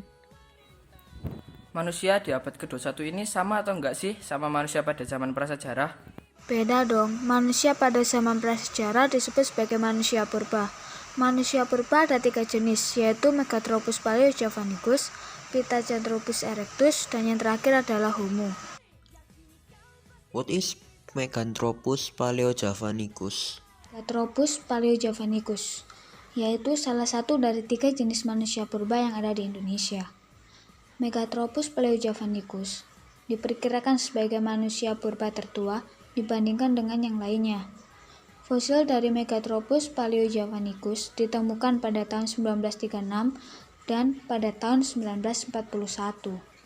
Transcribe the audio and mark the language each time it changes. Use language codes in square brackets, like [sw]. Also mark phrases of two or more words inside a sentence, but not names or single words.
[id] Manusia di abad ke-21 ini sama atau enggak sih sama manusia pada zaman prasejarah? Beda dong, manusia pada zaman prasejarah disebut sebagai manusia purba. Manusia purba ada 3 jenis, yaitu Megathropus paleojavanicus, Pithecanthropus erectus, dan yang terakhir adalah Homo. [en] What is Meganthropus paleojavanicus? [id] Megathropus paleojavanicus, yaitu salah satu dari 3 jenis manusia purba yang ada di Indonesia. Megathropus paleojavanicus diperkirakan sebagai manusia purba tertua dibandingkan dengan yang lainnya. Fosil dari Megathropus paleojavanicus ditemukan pada tahun 1936 dan pada tahun 1941.